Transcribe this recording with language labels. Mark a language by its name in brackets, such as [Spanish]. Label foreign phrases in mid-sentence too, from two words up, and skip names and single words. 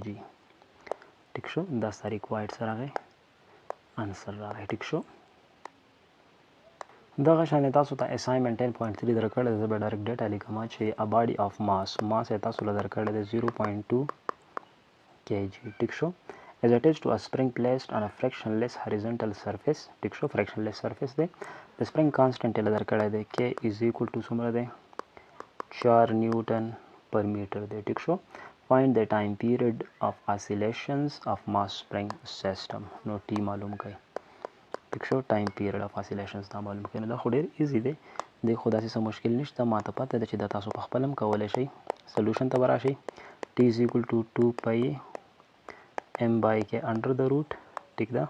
[Pashto] ټیک شو. دا ستا ریکوایرډ څه راغی انسر راغی. ټیک شو. دغه شانې تاسو ته اساینمنټ 10.3 درکړی دی. زه به ډایرکټ ډیټا لیکم چې [English] a body of mass [Pashto] یې تاسو له درکړی دی 0.2 kg. ټیک شو. [English] as attached to a spring placed on a frictionless horizontal surface. [Pashto] ټیک شو. [English] frictionless surface [Pashto] دی. د [English] spring constant [Pashto] یې له درکړی دی [English] k is equal to [Pashto] څومره دی 4 نیوټن پر میټر دی. ټیک شو. [English] find the time period of oscillations of mass spring system. [Pashto] نو ټي معلوم کړئ. ټیک شو. [English] time period of oscillations [Pashto] دا معلوم کړئ. نو دا خو ډېر ایزي دی. دی خو داسې څه مشکل نشته. ما ته پته ده چې دا تاسو په خپل هم کولی شئ. سلوشن ته به راشئ. [English] T is equal to 2 pi m by k under the root. [Pashto] ټیک ده.